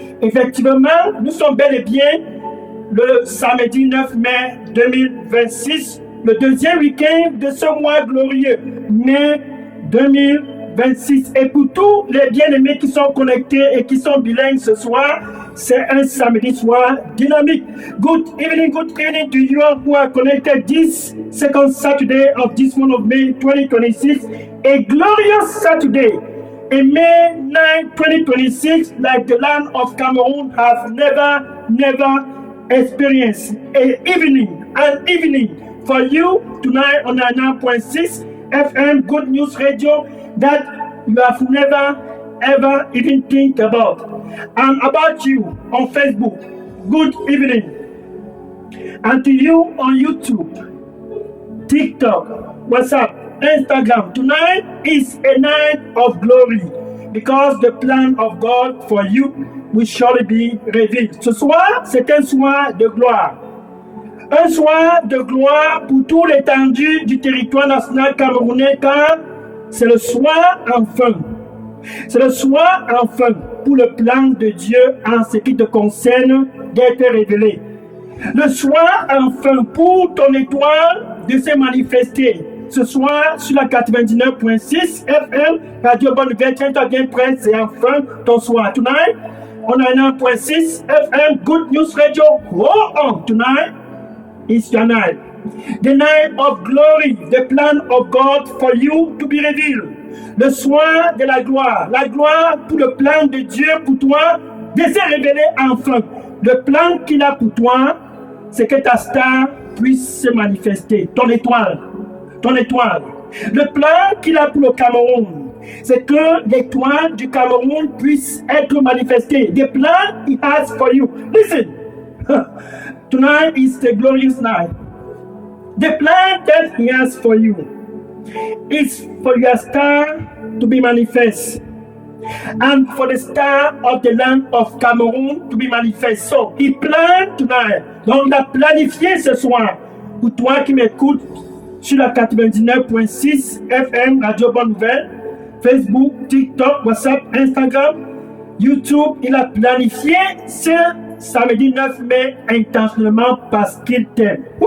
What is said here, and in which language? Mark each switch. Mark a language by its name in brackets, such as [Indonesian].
[French] Effectivement, nous sommes bel et bien le samedi 9 mai 2026, le deuxième week-end de ce mois glorieux, mai 2026. Et pour tous les bien-aimés qui sont connectés et qui sont bilingues ce soir, c'est un samedi soir dynamique. [English] Good evening to you who are connected this second Saturday of this month of May 2026. A glorious Saturday. In May 9, 2026, like the land of Cameroon has never experienced. An evening for you tonight on 99.6 FM Good News Radio that you have never ever even think about. And about you on Facebook, good evening. And to you on YouTube, TikTok, WhatsApp, Instagram, tonight is a night of glory because the plan of God for you will surely be revealed. [French] Ce soir, c'est un soir de gloire. Un soir de gloire pour tout l'étendue du territoire national camerounais car c'est le soir enfin. C'est le soir enfin pour le plan de Dieu en ce qui te concerne d'être révélé. Le soir enfin pour ton étoile de se manifester. Ce soir sur la 99.6 FM Radio Bonne Nouvelle, tiens-toi bien prêt, c'est enfin ton soir. [English] Tonight on 99.6 FM Good News Radio. Hold on, tonight is your night. The night of glory, the plan of God for you to be revealed. [French] Le soir de la gloire pour le plan de Dieu pour toi de se révéler enfin. Le plan qu'il a pour toi, c'est que ta star puisse se manifester, ton étoile. Le plan qu'il a pour le Cameroun, c'est que l'étoile du Cameroun puisse être manifestée. [English] The plan he has for you. Listen, tonight is the glorious night. The plan that he has for you is for your star to be manifest and for the star of the land of Cameroon to be manifest. So, he planned tonight. [French] Donc, il a planifié ce soir pour toi qui m'écoutes sur la 99.6 FM Radio Bonne Nouvelle, Facebook, TikTok, WhatsApp, Instagram, YouTube. Il a planifié ce samedi 9 mai intentionnellement parce qu'il t'aime.